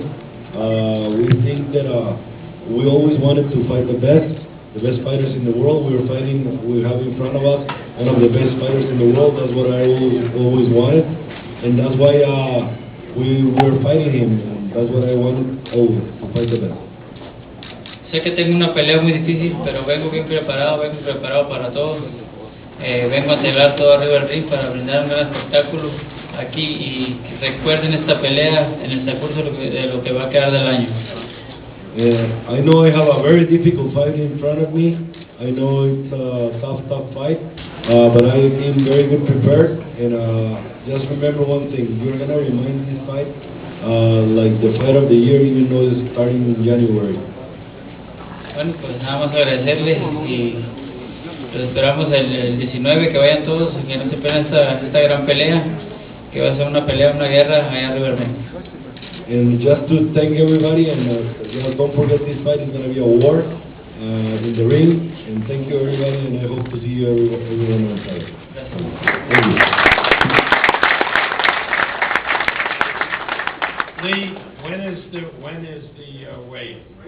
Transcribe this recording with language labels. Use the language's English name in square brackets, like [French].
[English] We think that we always wanted to fight the best fighters in the world. We have in front of us one of the best fighters in the world. That's what I always wanted, and that's why we were fighting him. And that's what I wanted always, to fight the best. [Spanish] Sé que tengo una pelea muy difícil, pero vengo bien preparado para todos. vengo a celebrar todo arriba del ring para brindar un gran espectáculo aquí y recuerden esta pelea en el transcurso de lo que va a quedar del año. [English] I know I have a very difficult fight in front of me. I know it's a tough fight, but I am very good prepared. And just remember one thing: you're gonna remind this fight like the fight of the year, even though it's starting in January. [Spanish] Bueno, pues nada más agradecerles y los esperamos el 19, que vayan todos y que no se pierdan esta gran pelea, que va a ser una pelea, una guerra allá arriba del ring. [English] And just to thank everybody, and don't forget this fight is gonna be a war in the ring. And thank you everybody, and I hope to see you everyone on Friday. Thank you. Lee, when is the weigh?